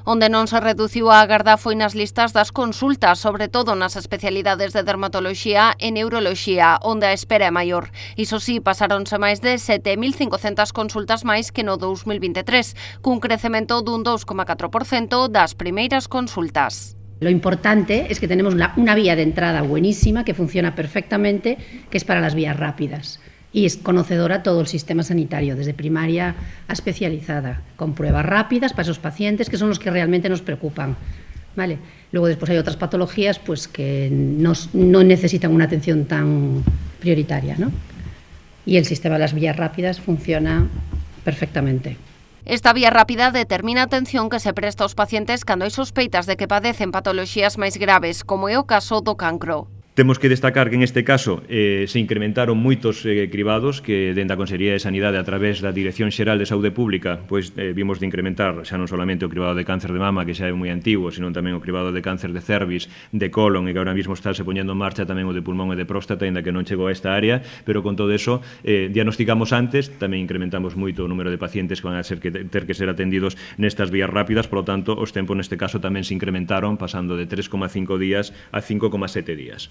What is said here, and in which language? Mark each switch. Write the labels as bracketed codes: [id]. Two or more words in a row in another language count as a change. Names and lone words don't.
[gl] Onde non se reduciu a agarda foi nas listas das consultas, sobre todo nas especialidades de dermatoloxía e neuroloxía, onde a espera é maior. Iso sí, pasáronse máis de 7.500 consultas máis que no 2023, cun crecemento dun 2,4% das primeiras consultas. [es] Lo importante es que tenemos una vía de entrada buenísima que funciona perfectamente, que es para las vías rápidas. Y es conocedora todo el sistema sanitario, desde primaria a especializada, con pruebas rápidas para esos pacientes que son los que realmente nos preocupan. ¿Vale? Luego después hay otras patologías pues, que no necesitan una atención tan prioritaria, ¿no? Y el sistema de las vías rápidas funciona perfectamente. [gl] Esta vía rápida determina a atención que se presta aos pacientes cando hai sospeitas de que padecen patoloxías máis graves, como é o caso do cancro. Temos que destacar que en este caso se incrementaron moitos cribados que dende a Consellería de Sanidade a través da Dirección Xeral de Saúde Pública pois vimos de incrementar xa non solamente o cribado de cáncer de mama, que xa é moi antigo, sino tamén o cribado de cáncer de cervix, de colon, e que [es] ahora mismo [gl] está se poñendo en marcha tamén o de pulmón e de próstata, ainda que non chegou a esta área, pero con todo eso diagnosticamos antes, tamén incrementamos moito o número de pacientes que van a ter que ser atendidos nestas vías rápidas, [es] por lo tanto, [gl] os tempos neste caso tamén se incrementaron, pasando de 3,5 días a 5,7 días.